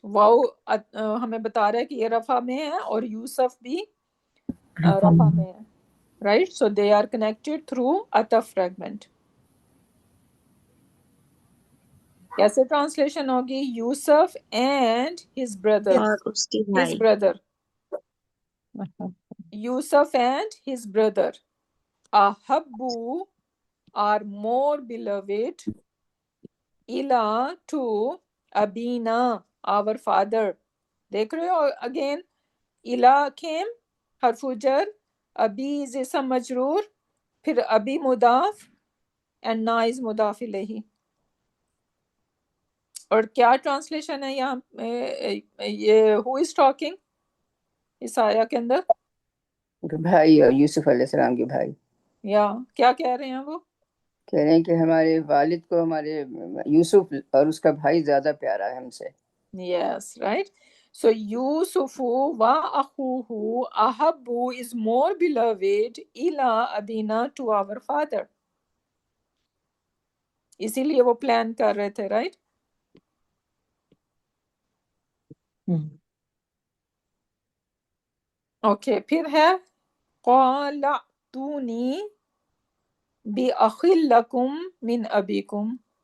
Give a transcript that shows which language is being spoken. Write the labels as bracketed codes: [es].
[ur] واو ہمیں بتا رہا ہے کہ یہ رفع میں ہے اور یوسف بھی رفع میں ہے، right. [en] So they are connected through عطف fragment. [ur] کیسے ٹرانسلیشن ہوگی؟ [en] Yusuf and his brother, [ur] اور اس کے [en] his [ur] بھائی. [en] brother، Yusuf and his brother. Ahabbu are more beloved ila to abina, our father. [ur] دیکھ رہے ہو [en] again ila came [ur] حرف جر، ابی is اسم مجرور، پھر ابی مضاف and na is مضاف الیہ. اور کیا ٹرانسلیشن ہے یہاں یہ [en] who is talking [ur] اس آیا کے اندر؟ بھائی اور یوسف علیہ السلام کے بھائی یا کیا کہہ رہے ہیں وہ؟ کہہ رہے ہیں کہ ہمارے والد کو ہمارے یوسف اور اس کا بھائی زیادہ پیارا ہے ہم سے. [en] Yes, right. So [ar] Yusufu wa akhuhu [en] ahabbu is more beloved ila abina to our father. [ur] اسی لیے وہ پلان کر رہے تھے، رائٹ؟ اوکے، پھر ہے [ar] قال ائتونی بأخ لکم من ابیکم.